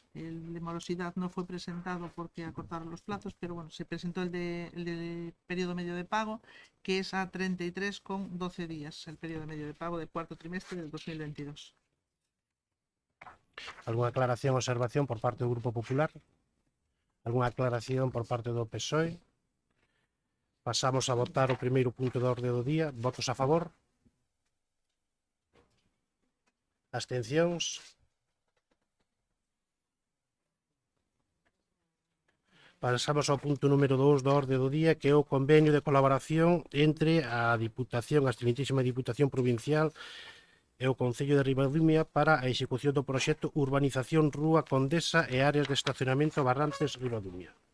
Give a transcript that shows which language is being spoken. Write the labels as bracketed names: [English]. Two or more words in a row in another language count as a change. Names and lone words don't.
[Spanish] El de morosidad no fue presentado porque acortaron los plazos, pero bueno, se presentó el de periodo medio de pago, que es a 33,12 días, el periodo medio de pago del cuarto trimestre del 2022. [Galician] Alguna aclaración ou observación por parte do Grupo Popular? Alguna aclaración por parte do PSOE? Pasamos a votar o primeiro punto da orde do día. Votos a favor? Abstencións? Pasamos ao punto número 2 da orde do día, que é o convenio de colaboración entre a Diputación, a excelentísima Diputación Provincial e o Concello de Ribadumia para a execución do proxecto Urbanización Rúa Condesa e áreas de estacionamento Barrantes Ribadumia.